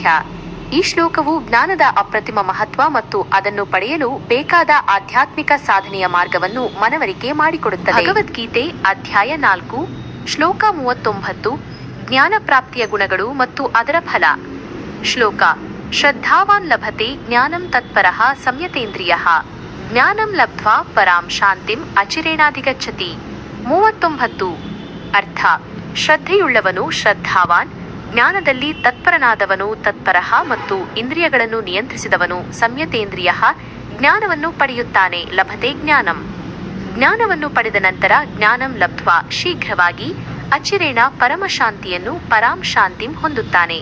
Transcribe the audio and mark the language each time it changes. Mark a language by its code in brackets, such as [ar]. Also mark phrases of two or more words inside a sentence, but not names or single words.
[kn] ಈ ಶ್ಲೋಕವು ಜ್ಞಾನದ ಅಪ್ರತಿಮ ಮಹತ್ವ ಮತ್ತು ಅದನ್ನು ಪಡೆಯಲು ಬೇಕಾದ ಆಧ್ಯಾತ್ಮಿಕ ಸಾಧನೆಯ ಮಾರ್ಗವನ್ನು ಮನವರಿಕೆ ಮಾಡಿಕೊಡುತ್ತದೆ. ಭಗವದ್ಗೀತೆ ಅಧ್ಯಾಯ 4 ಶ್ಲೋಕ 39 ಜ್ಞಾನ ಪ್ರಾಪ್ತಿಯ ಗುಣಗಳು ಮತ್ತು ಅದರ ಫಲ. ಶ್ಲೋಕ: [sa] ಶ್ರದ್ಧಾವಾನ್ ಲಭತೆ ಜ್ಞಾನಂ ತತ್ಪರಃ ಸಂಯತೇಂದ್ರಿಯಃ ಜ್ಞಾನಂ ಲಬ್ಧ್ವಾ ಪರಾಂ ಶಾಂತಿಂ ಅಚಿರೇಣಾಧಿಗಚ್ಚತಿ. [kn] 39. ಅರ್ಥ: ಶ್ರದ್ಧೆಯುಳ್ಳವನು ಶ್ರದ್ಧಾವಾನ್, ಜ್ಞಾನದಲ್ಲಿ ತತ್ಪರನಾದವನು ತತ್ಪರಃ ಮತ್ತು ಇಂದ್ರಿಯಗಳನ್ನು ನಿಯಂತ್ರಿಸಿದವನು ಸಂಯತೇಂದ್ರಿಯಃ ಜ್ಞಾನವನ್ನು ಪಡೆಯುತ್ತಾನೆ. [sa] ಲಭತೆ ಜ್ಞಾನಂ. [kn] ಜ್ಞಾನವನ್ನು ಪಡೆದ ನಂತರ [sa] ಜ್ಞಾನಂ ಲಬ್ಧ್ವಾ [kn] ಶೀಘ್ರವಾಗಿ, ಅಚಿರೇಣ ಪರಮಶಾಂತಿಯನ್ನು, [sa] ಪರಾಂ ಶಾಂತಿಂ [kn] ಹೊಂದುತ್ತಾನೆ.